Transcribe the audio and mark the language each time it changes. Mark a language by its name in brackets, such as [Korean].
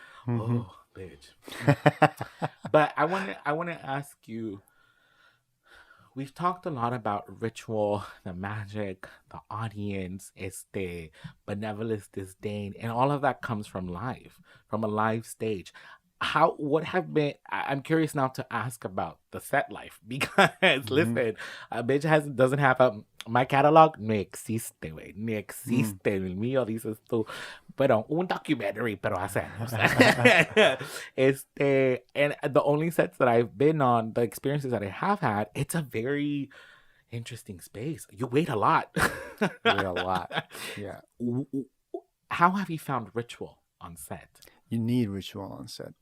[English] Oh, bitch. But I wanna ask you, we've talked a lot about ritual, the magic, the audience, the benevolence, disdain, and all of that comes from live, from a live stage. What have been, I'm curious now to ask about the set life because listen, a bitch doesn't have my catalog [Spanish] no existe, güey, no existe. El mío dices tú, pero un documentary, pero hace años. [English] And the only sets that I've been on, the experiences that I have had, it's a very interesting space. You wait a lot. Wait a lot. Yeah. How have you found ritual on set? You need ritual on set.